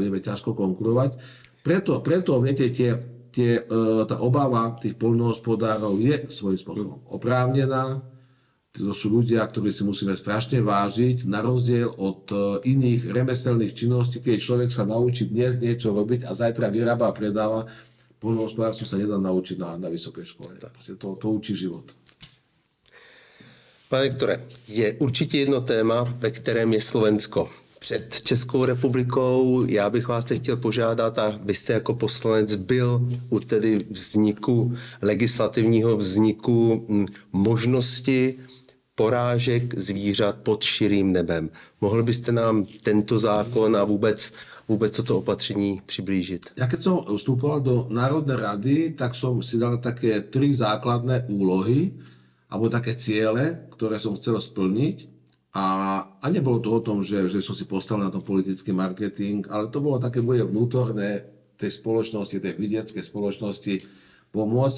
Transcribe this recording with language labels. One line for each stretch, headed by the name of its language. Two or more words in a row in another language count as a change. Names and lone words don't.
Slovak: Preto viete, tá obava tých poľnohospodárov je svojím spôsobom oprávnená. To sú ľudia, ktorí si musíme strašne vážiť, na rozdiel od iných remeselných činností, keď človek sa naučí dnes niečo robiť a zajtra vyrába a predáva. Poľnohospodárstvo sa nedá naučiť na vysokej škole. To učí život.
Czech: Pane doktore, je určitě jedno téma, ve kterém je Slovensko. Před Českou republikou já bych vás teď chtěl požádat, abyste jako poslanec byl u tedy legislativního vzniku možnosti porážek zvířat pod širým nebem. Mohl byste nám tento zákon a vůbec toto opatření přiblížit?
Slovak: Ja keď som vstupoval do Národnej rady, tak som si dal také 3 základné úlohy, alebo také ciele, ktoré som chcel splniť. A nebolo to o tom, že som si postavil na tom politický marketing, ale to bolo také moje vnútorné tej spoločnosti, tej vidieckej spoločnosti pomôcť.